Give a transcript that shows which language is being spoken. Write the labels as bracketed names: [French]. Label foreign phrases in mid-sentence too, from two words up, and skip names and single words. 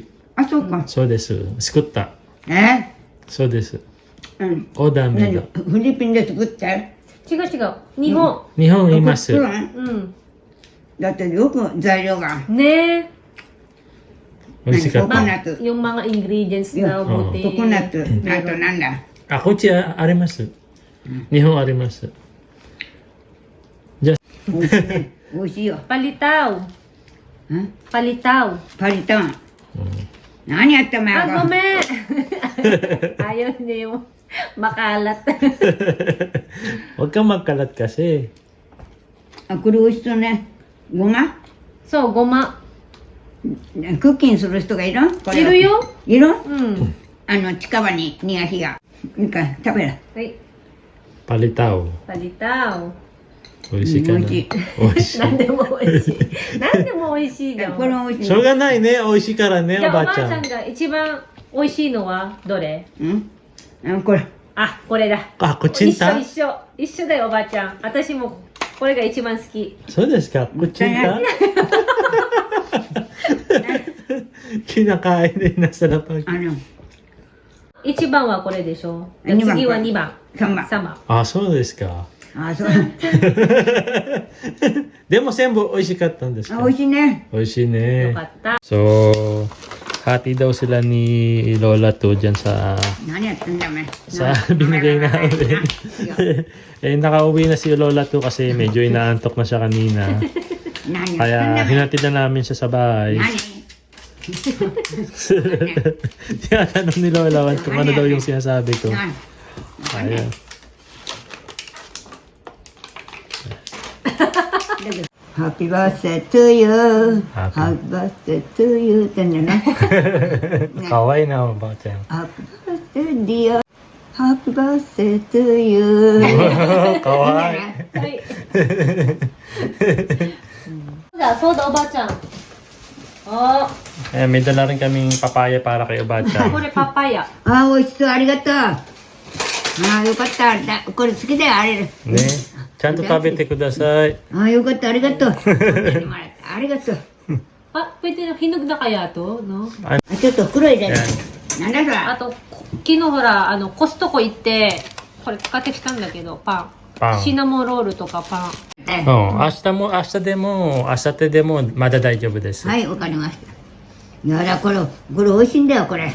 [Japanese] あ、そうか。そうです。作った。そうです。うん。オーダーメイ何ド。フィリピンで作ったよ。違う違う。日本。日本います。そうなのうん。だってよく材料が。ね美味しかった。ココナッツ。 [Filipino] yung mga ingredients na buti. [Japanese] ココナッツ。あとなんだ。あ、こっちあります。日本あります。じゃ美味しいね。美味しいよ。 [Filipino] Palitaw. ん Palitaw. [Japanese] パリタン。あ、何やったまや [Filipino] Ah, gome! Ayaw niya yung makalat. Huwag kang magkalat kasi. [Japanese] あ、これ美味しそうね。ごま [Filipino] So, goma. [Japanese] クッキンする人がいるこれいるよ。いるうん。近場に苦火が。いいか、食べる。はい。 [Filipino] Palitaw. Palitaw. [Japanese] 美味しいかな。美味しい美味しい。何でも美味しい。何でも美味しいじゃん。これ美味しい。しょうがないね。美味しいからね、じゃあ、おおばあちゃん。ばあちゃんが一番美味しいのはどれ？これ。あ、これだ。あ、こっちんた一緒だよ、おばあちゃん。私もこれが一番好き。 [Filipino] そうですか。こっちんた Kinakain din na sa lapag. [Japanese] 一番はこれでしょ。二番次は2番。 3番。 3番。あ、そうですか。あ、そう。でも全部美味しかったんですか？美味しいね。美味しいよねか。った。 [Filipino] So, hati daw sila ni Lola to dyan sa [Japanese] 何やってんだお前。 [Filipino] binigay namin. Eh, nakauwi na si Lola to kasi medyo inaantok na siya kanina. [Japanese] 何やってん [Filipino] Kaya [Japanese] だお前。 [Filipino] hinatid na namin siya sa bahay. [Japanese] 何 [Filipino] Tinatanong ni Lola kung ano daw yung sinasabi ko. [Japanese] 何 [Filipino] Ayan. [English] Happy birthday to you. Happy. Happy birthday to you. [Japanese] ってんだね。かわいいな、おばあちゃん。 [English] Happy birthday dear. Happy birthday to you. [Japanese] かわいい。はい。そうだ、おばあちゃん。あ [Filipino] Eh, may dala rin kaming papaya para kay おばあちゃ [Japanese] あ、ん。これパパイヤ。あ、美味しそう。ありがとう。あ、よかった。これ好きだよ、あれ。ね。ちゃんと食べてください。あ、よかった。ありがとう。ありがとう。 [Filipino] Ah, pwede na, hinog na kaya to, no? [Japanese] あ、ちょっと黒いじゃない。なんだそれ。あと、昨日ほら、コストコ行って、これ買ってきたんだけど、パン。パン。シナモンロールとかパン。うん、明日でも、明後日でも、まだ大丈夫です。はい、わかりました。いやだ、これ美味しいんだよ、これ。